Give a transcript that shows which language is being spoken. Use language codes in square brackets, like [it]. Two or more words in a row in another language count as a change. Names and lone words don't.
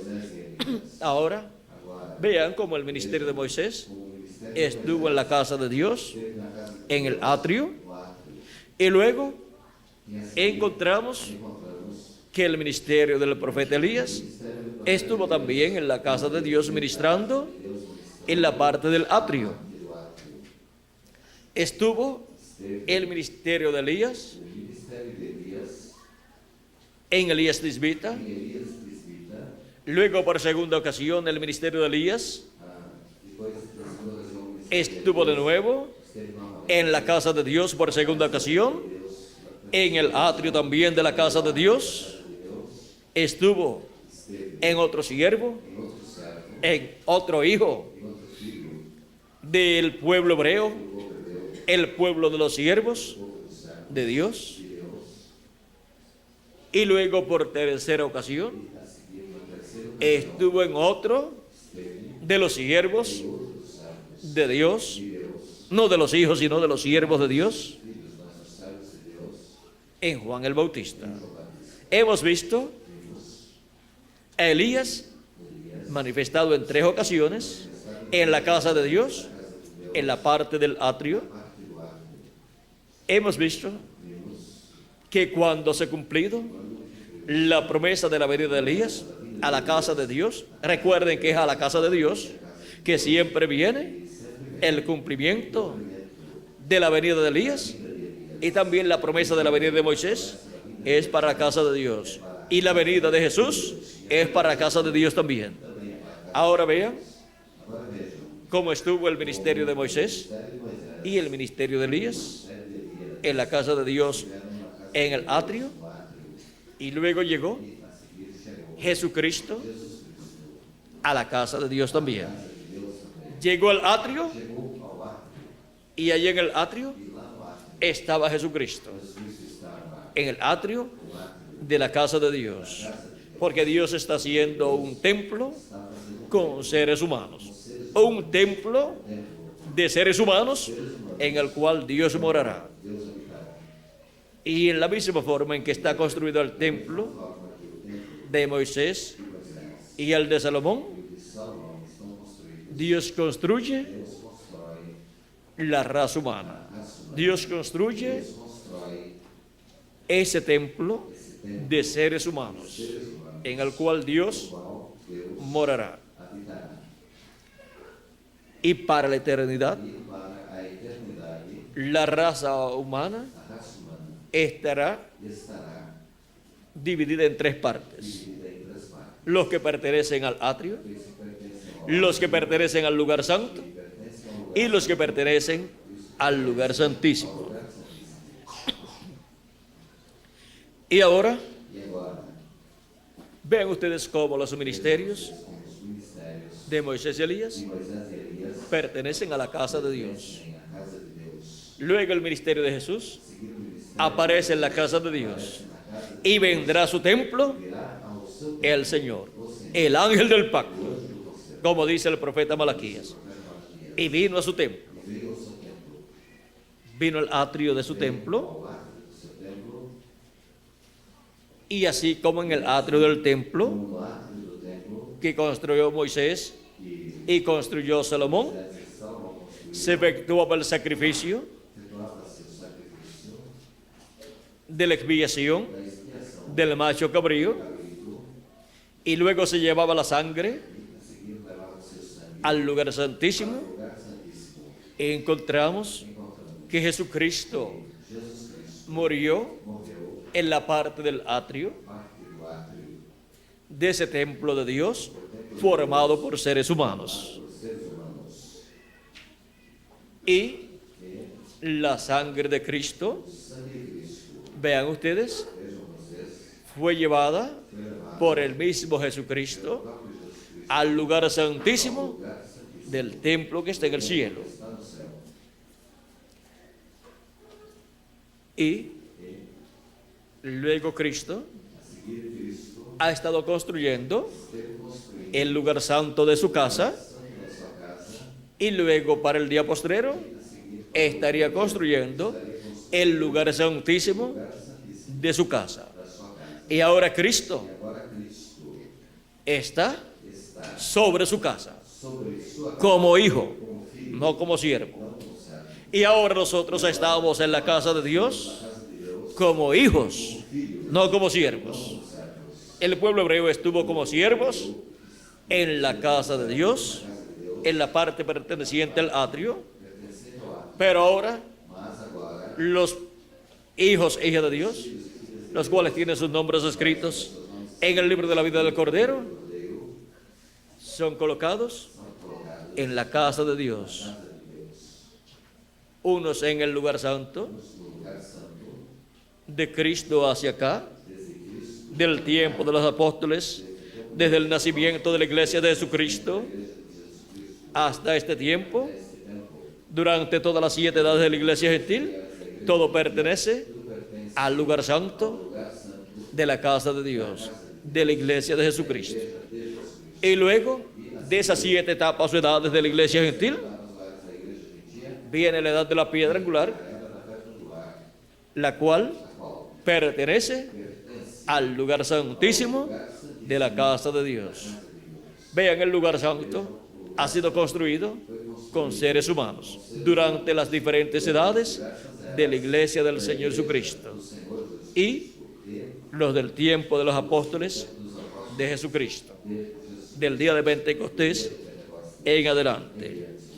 [es] Ahora, vean cómo el ministerio de Moisés estuvo en la casa de Dios, en el atrio, y luego encontramos que el ministerio del profeta Elías estuvo también en la casa de Dios ministrando en la parte del atrio. Estuvo el ministerio de Elías [pt] o ministério de Elias, [es] en Elías Tisbita, [pt] Elias Tisbita, [es] luego por segunda ocasión el ministerio de Elías [pt] depois da segunda ocasião, o ministério [es] estuvo de nuevo [pt] esteve novamente [es] en la casa de Dios por segunda ocasión, en el atrio también de la casa de Dios, estuvo en otro siervo, [pt] em outro servo, [es] en otro hijo [pt] em outro filho, [es] del pueblo hebreo, el pueblo de los siervos de Dios, [pt] de Deus, [es] y luego por tercera ocasión [pt] a seguir no terceiro [es] estuvo en otro de los siervos de Dios, no de los hijos, sino de los siervos de Dios, [pt] filhos, nossos servos de Deus, [es] en Juan el Bautista. Hemos visto a Elías manifestado en 3 ocasiones en la casa de Dios, en la parte del atrio. Hemos visto que cuando se ha cumplido la promesa de la venida de Elías a la casa de Dios, recuerden que es a la casa de Dios que siempre viene el cumplimiento de la venida de Elías, y también la promesa de la venida de Moisés es para la casa de Dios, y la venida de Jesús es para la casa de Dios también. Ahora vean [pt] agora vejam, [es] como estuvo el ministerio de Moisés [pt] ministério de Moisés [es] y el ministerio de Elías [pt] e de Elias [es] en la casa de Dios [pt] estiveram na casa [es] en el atrio, [pt] do átrio, [es] y luego llegó [pt] e a seguir chegou [es] Jesucristo [pt] Jesus Cristo [es] a la casa de Dios también. [pt] à casa de Deus também. [es] Llegó al atrio [pt] Chegou ao átrio, [es] y allí en el atrio [pt] e lá no átrio, [es] estaba Jesucristo, [pt] Jesus Cristo estava [es] en el atrio [pt] no átrio [es] de la casa de Dios, [pt] da casa de Deus. [es] porque Dios está haciendo un templo [pt] Estava fazendo [es] con seres humanos, un templo de seres humanos en el cual Dios morará. [pt] Deus habitará. [es] Y en la misma forma en que está construido el templo [pt] Forma que o templo [es] de Moisés [pt] de Moisés [es] y el de Salomón, [pt] e o de Salomão estão construídos. [es] Dios construye [pt] Deus constrói [es] la raza humana. [pt] a raça humana. [es] Dios construye [pt] Deus constrói [es] ese templo [pt] esse templo [es] de seres humanos [pt] de seres humanos, [es] en el cual [pt] no [es] Dios [pt] qual Deus [es] morará. [pt] habitará. [es] Y para la eternidad, [pt] E para a eternidade, [es] la raza humana [pt] a raça humana [es] estará [pt] estará [es] dividida en tres partes: [pt] dividida em três partes. [es] los que pertenecen al atrio, [pt] Aqueles que pertencem ao [es] los que pertenecen al lugar santo [pt] que pertencem ao lugar [es] y los que pertenecen al lugar santísimo. [pt] santíssimo. [es] Y ahora [pt] E agora, [es] vean ustedes cómo los ministerios [pt] como os ministérios [es] de Moisés y Elías [pt] de Moisés e Elias [es] pertenecen a la casa de Dios. [pt] pertencem à casa de Deus. [es] Luego el ministerio de Jesús [pt] Seguir o ministério [es] aparece en la casa de Dios [pt] na casa de [es] y vendrá a su templo [pt] virá ao seu [es] el Señor, el ángel del pacto, como dice el profeta Malaquías, y vino a su templo. [pt] e veio ao seu templo. [es] Vino al atrio de su templo, [pt] Ao átrio do seu templo, [es] y así como en el atrio del templo [pt] no átrio do templo, [es] que construyó Moisés [pt] e [es] y construyó Salomón, [pt] Salomão construiu, [es] se efectuaba el sacrificio [pt] efetuava-se o sacrifício [es] de la expiación [pt] da expiação [es] del macho cabrío, [pt] cabrito, [es] y luego se llevaba la sangre [pt] e a seguir levava-se o sangue [es] al lugar santísimo. [pt] ao lugar santíssimo. [es] Y encontramos [pt] Encontramos [es] que Jesucristo [pt] Jesus Cristo [es] murió [pt] morreu [es] en la parte del atrio [pt] parte do átrio [es] de ese templo de Dios formado por seres humanos. [pt] dos seres humanos. [es] Y [pt] E [es] la sangre de Cristo, [pt] o sangue de Cristo, [es] vean ustedes, [pt] vejam vocês, [es] fue llevada [pt] foi levado [es] por el mismo Jesucristo [pt] próprio Jesus Cristo [es] al lugar [pt] ao [es] santísimo [pt] lugar santíssimo [es] del templo que está en el cielo. [pt] que está no céu. [es] Y luego Cristo [pt] A seguir, Cristo [es] ha estado construyendo [pt] esteve construindo [es] el lugar santo de su casa, [pt] o santo da sua casa, [es] y luego para el día postrero [pt] a seguir [es] estaría construyendo el lugar santísimo [pt] o lugar santíssimo [es] de su casa. [pt] da sua casa. [es] Y ahora Cristo [pt] E agora Cristo [es] está [pt] está [es] sobre su casa [pt] sobre sua casa [es] como hijo, [pt] como filho, [es] no como siervo. [pt] não como servo. [es] Y ahora nosotros estamos en la casa de Dios [pt] Na casa de Deus, [es] como hijos, [pt] filhos, [es] no como siervos. [pt] como servos. [es] El pueblo hebreo estuvo como siervos en la casa de Dios, en la parte perteneciente al atrio, [pt] Pertencendo ao átrio. [es] pero ahora [pt] Mas agora, [es] los hijos e hijas de Dios, los cuales tienen sus nombres escritos en el libro de la vida del Cordero, [pt] Cordeiro, [es] son colocados [pt] são colocados [es] en la casa de Dios, [pt] na casa de Deus, [es] unos en el lugar santo, [pt] no lugar santo, [es] de Cristo hacia acá, [pt] desde Cristo, [es] del tiempo de los apóstoles, desde el nacimiento de la iglesia de Jesucristo hasta este tiempo, [pt] este tempo, [es] durante todas las 7 edades de la iglesia gentil, todo pertenece [pt] tudo pertence [es] al lugar [pt] ao [es] santo [pt] lugar santo [es] de la casa de Dios, de la iglesia de Jesucristo. [pt] de Jesus Cristo. [es] Y luego de esas 7 etapas o edades de la iglesia gentil, [pt] Nas áreas da igreja gentia, [es] viene la edad de la piedra angular, [pt] a era da pedra angular, [es] la cual [pt] a qual [es] pertenece [pt] pertence [es] al lugar santísimo [pt] ao lugar santíssimo [es] de la casa de Dios. Vean, el lugar santo ha sido construido con seres humanos durante las diferentes edades de la iglesia del Señor Jesucristo y los del tiempo de los apóstoles de Jesucristo, del día de Pentecostés en adelante.